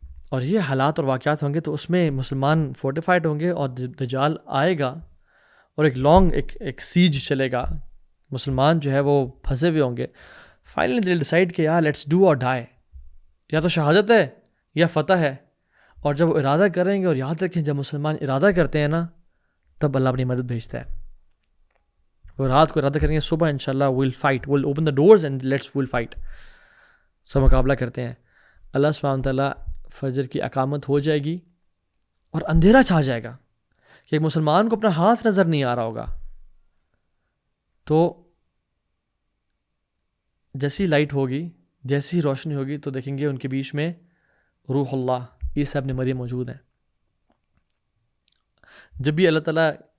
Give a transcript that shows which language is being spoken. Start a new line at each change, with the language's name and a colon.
Urdu: اور یہ حالات اور واقعات ہوں گے تو اس میں مسلمان فورٹیفائڈ ہوں گے اور دجال آئے گا اور ایک سیج چلے گا. مسلمان جو ہے وہ پھنسے ہوئے ہوں گے.
English: finally they decide
Urdu: کہ یار
English: let's do or die,
Urdu: یا تو شہادت ہے یا فتح ہے. اور جب وہ ارادہ کریں گے، اور یاد رکھیں جب مسلمان ارادہ کرتے ہیں نا تب اللہ اپنی مدد بھیجتا ہے. وہ رات کو ارادہ کریں گے صبح انشاءاللہ
English: we'll fight, we'll open the doors and we'll fight.
Urdu: سب مقابلہ کرتے ہیں. اللہ سبحانہ تعالیٰ فجر کی اقامت ہو جائے گی اور اندھیرا چھا جائے گا کہ ایک مسلمان کو اپنا ہاتھ نظر نہیں آ رہا ہوگا. تو جیسی لائٹ ہوگی، جیسی روشنی ہوگی تو دیکھیں گے ان کے بیچ میں روح اللہ عیسیٰ ابن مریم موجود ہیں. جب بھی اللہ تعالیٰ